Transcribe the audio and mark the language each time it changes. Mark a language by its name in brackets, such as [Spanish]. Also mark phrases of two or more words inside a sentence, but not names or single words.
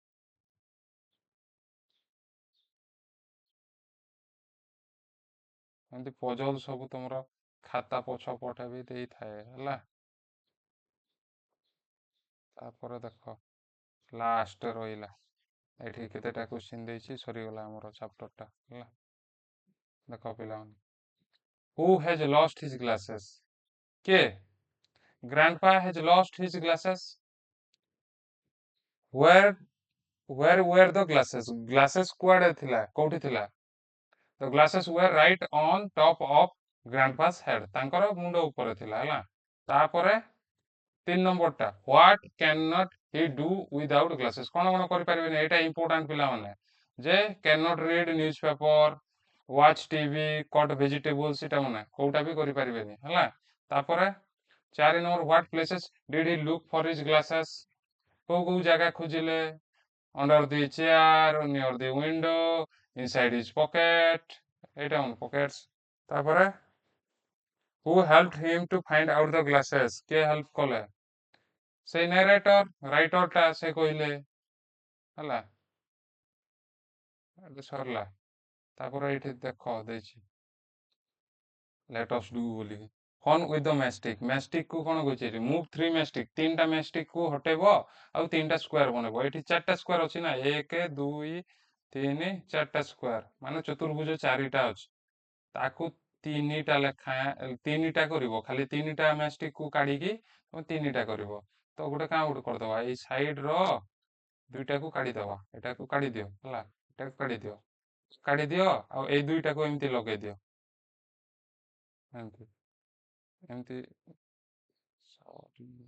[Odia] ଏମିତି ପଜଲ ସବୁ ତମର ଖାତା ପଛ ପଟେ ବି ଦେଇଥାଏ ହେଲା, ତାପରେ ଦେଖ ଲାଷ୍ଟ ରହିଲା, ଏଠି କେତେଟା କ୍ୱେଶ୍ଚିନ୍ ଦେଇଛି, ସରିଗଲା ଆମର ଚାପ୍ଟରଟା ହେଲା, ଦେଖ ପିଲାମାନେ, [English] who has lost his glasses? [Odia] କିଏ? [English] grandpa has lost his glasses. where were the glasses? [Odia] glasses କୁଆଡେ ଥିଲା, କୋଉଠି ଥିଲା? [English] the glasses were right on top of grandpa's head, [Odia] ତାଙ୍କର ମୁଣ୍ଡ ଉପରେ ଥିଲା ହେଲା, ତାପରେ 3 ନମ୍ବରଟା, [English] what cannot he do without glasses? [Odia] କଣ କଣ କରିପାରିବେନି, ଏଇଟା ଇମ୍ପୋର୍ଟାଣ୍ଟ ପିଲାମାନେ, ଯେ [English] cannot read newspaper, watch TV, cut vegetables, [Odia] ଏଟା ମାନେ କୋଉଟା ବି କରିପାରିବେନି ହେଲା, ତାପରେ 4 ନମ୍ବର, [English] what places did he look for his glasses? [Odia] କୋଉ କୋଉ ଜାଗା ଖୋଜିଲେ, [English] under the chair, near the window, inside his pocket, [Odia] ଏଇଟା ମାନେ [English] pockets, ତାପରେ who helped him to find out the glasses? [Odia] କିଏ ହେଲ୍ପ କଲେ? ସେଇ ନାରେଟର ରାଇଟରଟା ସେ କହିଲେ ହେଲା, ଏବେ ସରିଲା, ତାପରେ ଏଇଠି ଦେଖ ଦେଇଛି [English] let us do [Odia] ବୋଲି, [English] fun with the mastic, [Odia] mastic କୁ କଣ କହିଛି ଏଠି, [English] move 3 mastic, [Odia] 3ଟା mastic କୁ ହଟେଇବ ଆଉ 3ଟା ସ୍କୋୟାର ବନେଇବ, ଏଠି 4ଟା ସ୍କୋୟାର ଅଛି ନା, 1 2 3 4ଟା ସ୍କୋୟାର, ମାନେ ଚତୁର୍ଭୁଜ 4ଟା ଅଛି, ତାକୁ 3ଟା ଲେଖା 3ଟା କରିବ, ଖାଲି 3ଟା mastic କୁ କାଢିକି ତମେ 3ଟା କରିବ, ତ ଗୋଟେ କାମ ଗୋଟେ କରିଦବା, ଏଇ ସାଇଡ ର ଦୁଇଟାକୁ କାଢିଦବା, ଏଟାକୁ କାଢିଦିଅ ହେଲା, ଏଟାକୁ କାଢିଦିଅ, କାଢିଦିଅ ଆଉ ଏଇ ଦୁଇଟାକୁ ଏମିତି ଲଗେଇ ଦିଅ, ଏମିତି ଏମିତି ସରି,